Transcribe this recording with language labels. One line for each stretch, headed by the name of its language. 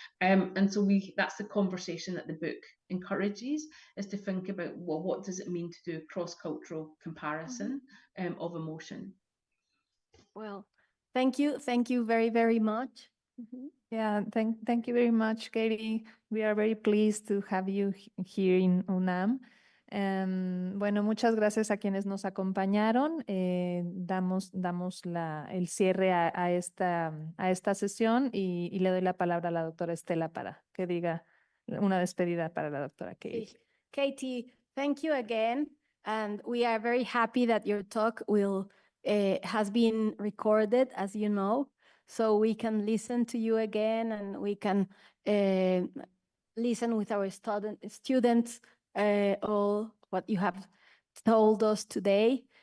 English: And so that's the conversation that the book encourages, is to think about, well, what does it mean to do cross-cultural comparison of emotion? Well, thank you very, very much. Yeah, thank you very much, Katie. We are very pleased to have you here in UNAM.
Spanish: Bueno, muchas gracias a quienes nos acompañaron. Damos el cierre a esta sesión y le doy la palabra a la doctora Estela para que diga una despedida para la doctora Katie.
English: Sí. Katie, thank you again. And we are very happy that your talk has been recorded, as you know, so we can listen to you again, and we can listen with our students all what you have told us today.